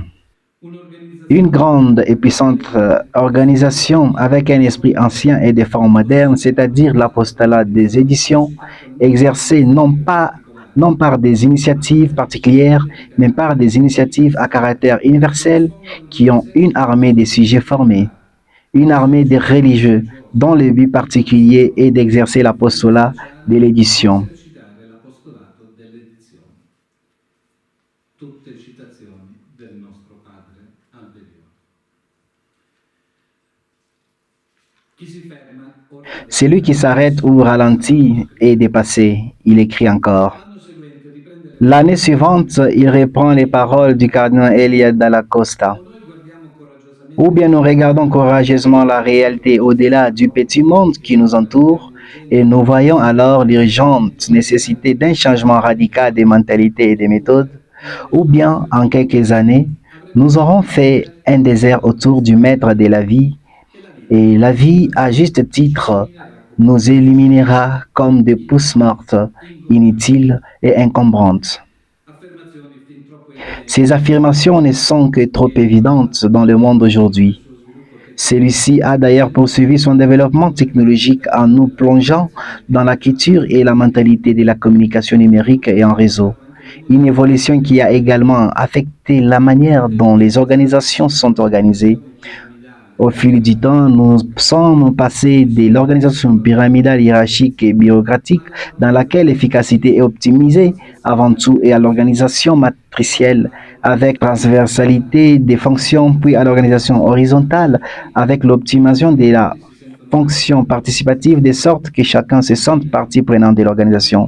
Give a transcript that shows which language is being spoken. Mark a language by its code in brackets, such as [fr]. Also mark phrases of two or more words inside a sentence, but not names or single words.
[fr] Une grande et puissante organisation avec un esprit ancien et des formes modernes, c'est-à-dire l'apostolat des éditions, exercée non par des initiatives particulières, mais par des initiatives à caractère universel qui ont une armée de sujets formés, une armée de religieux dont le but particulier est d'exercer l'apostolat de l'édition. [it] esercitare l'apostolato dell'edizione. Tutte citazioni del nostro padre Alberione. Chi si ferma ora [fr] Celui qui s'arrête ou ralentit est dépassé, il écrit encore. [it] l'anno seguente riprende [fr] L'année suivante, il reprend les paroles du cardinal Elia Dalla Costa. [it] noi guardiamo coraggiosamente [fr] Ou bien nous regardons courageusement la réalité au-delà du petit monde qui nous entoure et nous voyons alors l'urgente nécessité d'un changement radical des mentalités et des méthodes, ou bien en quelques années, nous aurons fait un désert autour du maître de la vie et la vie, à juste titre, nous éliminera comme des pousses mortes, inutiles et encombrantes. [it] affermazioni fin troppo evidenti [fr] Ces affirmations ne sont que trop évidentes dans le monde d'aujourd'hui. [it] sullo sviluppo tecnologico. [fr] Celui-ci a d'ailleurs poursuivi son développement technologique en nous plongeant dans la culture et la mentalité de la communication numérique et en réseau. Une évolution qui a également affecté la manière dont les organisations sont organisées. Au fil du temps, nous sommes passés de l'organisation pyramidale hiérarchique et bureaucratique dans laquelle l'efficacité est optimisée avant tout et à l'organisation matricielle avec transversalité des fonctions puis à l'organisation horizontale avec l'optimisation de la fonction participative de sorte que chacun se sente partie prenante de l'organisation.